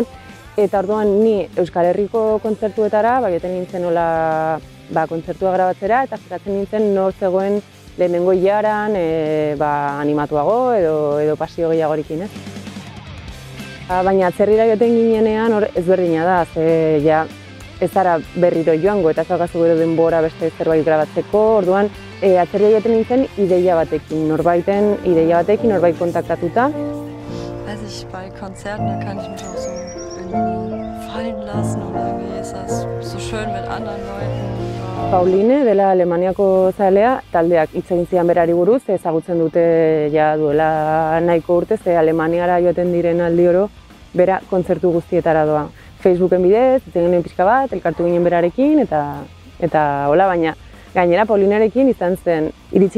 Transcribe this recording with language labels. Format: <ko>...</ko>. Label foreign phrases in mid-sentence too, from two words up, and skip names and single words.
<eu>Eta orduan ni Euskal Herriko kontzertuetara, joaten nintzen nola kontzertua grabatzera, eta fikatzen nintzen nor zegoen lehenengo ilaran animatuago edo pasio gehiagorikin, ez? Baina atzerrira joaten ginenean hor ezberdina da, ze ez zara berriro joango eta ez daukazu gero denbora beste zerbait grabatzeko, orduan atzerrira joaten nintzen ideia batekin, norbait kontaktatuta.</eu> <de>Weiß ich, bei Konzerten, da kann ich mich auch so irgendwie fallen lassen oder irgendwie ist das so schön mit anderen Leuten.</de> <eu>Pauline, dela Alemaniako zalea, taldeak hitz egin zidan berari buruz, ezagutzen dute dela nahiko urte, ze Alemaniara joaten diren aldi oro, bera kontzertu guztietara doa. Facebooken bidez, hitz egin pixka bat, elkartu ginen berarekin, eta hola, baina gainera Paulinarekin izan zen, iritsi</eu>